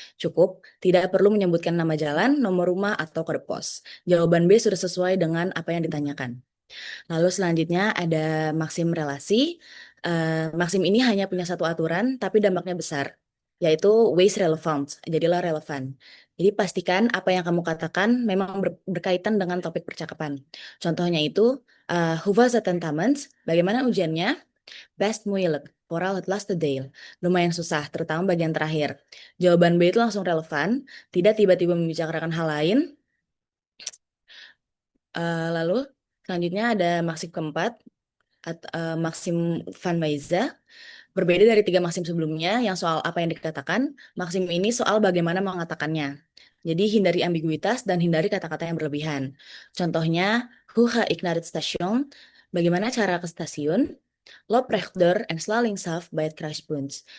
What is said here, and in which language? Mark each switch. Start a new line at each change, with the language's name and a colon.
Indonesian: Cukup, tidak perlu menyebutkan nama jalan, nomor rumah, atau kode pos. Jawaban B sudah sesuai dengan apa yang ditanyakan. Lalu selanjutnya ada maksim relasi. Maksim ini hanya punya satu aturan, tapi dampaknya besar, yaitu ways relevant, jadilah relevan. Jadi pastikan apa yang kamu katakan memang berkaitan dengan topik percakapan. Contohnya itu,
Dutch: hoe was het tentamens?
Indonesian: Bagaimana ujiannya?
Dutch: Best moeilijk, vooral het laatste deel.
Indonesian: Lumayan susah, terutama bagian terakhir. Jawaban B itu langsung relevan, tidak tiba-tiba membicarakan hal lain. Lalu selanjutnya ada maksim keempat, maksim Van Weizsäcker. Berbeda dari tiga maksim sebelumnya yang soal apa yang dikatakan, maksim ini soal bagaimana mengatakannya. Jadi hindari ambiguitas dan hindari kata-kata yang berlebihan.
Dutch: Contohnya, hoe ga ik naar het station?
Indonesian: Bagaimana cara ke stasiun?
Dutch: Loop rechtdoor en sla linksaf bij het kruispunt.